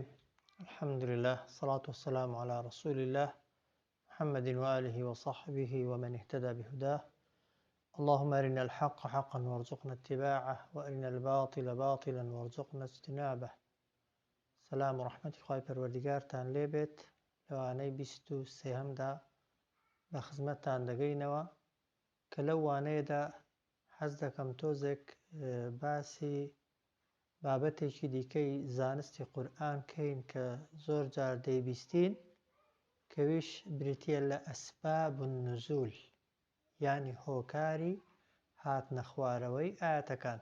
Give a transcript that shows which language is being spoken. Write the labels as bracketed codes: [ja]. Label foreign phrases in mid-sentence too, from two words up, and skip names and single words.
[ar] الحمد لله، الصلاة والسلام على رسول الله محمد وآله وصحبه ومن اهتدى بهداه. اللهم أرنا الحق حقا وارزقنا اتباعه، وأرنا الباطل باطلا وارزقنا اجتنابه. سلام ورحمة [ckb] خواهی پروردگارتان لێبێت. لەوانەی 23دا بە خزمەتتان دەگەینەوە کە لەو وانەیەدا حەز دەکەم تۆزێک باسی بابەتێکی دیکەی زانستی قورئان کەین کە زۆر جار دەیبیستین، کەویش بریتیە لە [ar] ئەسباب النزول، [ckb] یعنی هۆکاری هاتنە خوارەوەی ئاەتەکان.